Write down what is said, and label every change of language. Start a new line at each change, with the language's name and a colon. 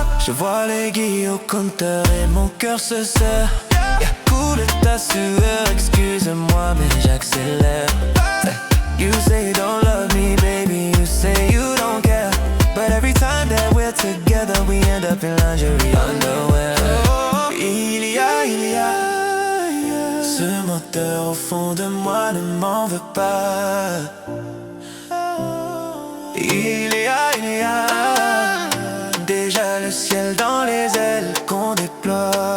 French: Je vois l'aiguille au compteur et mon cœur se serre. Coule ta sueur, excuse-moi mais j'accélère.
English: You say you don't love me, baby, you say you don't care. But every time that we're together, we end up in lingerie underwear.
French: Il y a ce moteur au fond de moi ne m'en veut pas. Il y a déjà le ciel dans les ailes qu'on déploie.